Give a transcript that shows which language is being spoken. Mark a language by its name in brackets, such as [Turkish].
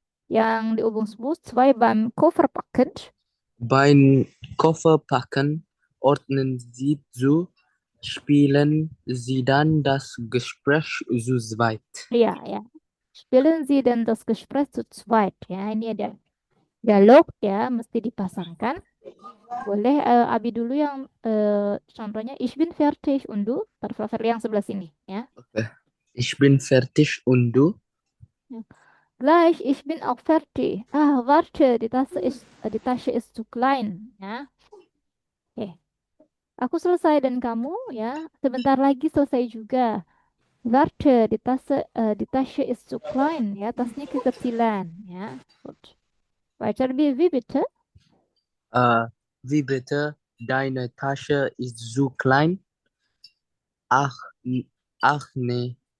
[Indonesian] Yang di [German] Übungsbuch 2 beim Kofferpacken. Beim Kofferpacken ordnen Sie zu, spielen Sie dann das Gespräch zu zweit. [Indonesian] Iya, ya. [German] Spielen Sie dann das Gespräch zu zweit. [Indonesian] Ya, ini ada dialog ya, mesti dipasangkan. Boleh Abi dulu yang contohnya [German] ich bin fertig und du, [Indonesian] Verli yang sebelah sini ya. [German] Okay. Ich bin fertig und du? [Indonesian] Ya. [German] Gleich, ich bin auch fertig. Warte, die Tasche ist zu klein ya. Oke. [Indonesian] Aku selesai dan kamu ya, sebentar lagi selesai juga. [German] Warte, die Tasche ist zu klein ya, [Indonesian] tasnya kekecilan ya. [German] Gut. Weiter wie bitte? Wie bitte? deine Tasche ist zu klein. Ach, ach nee.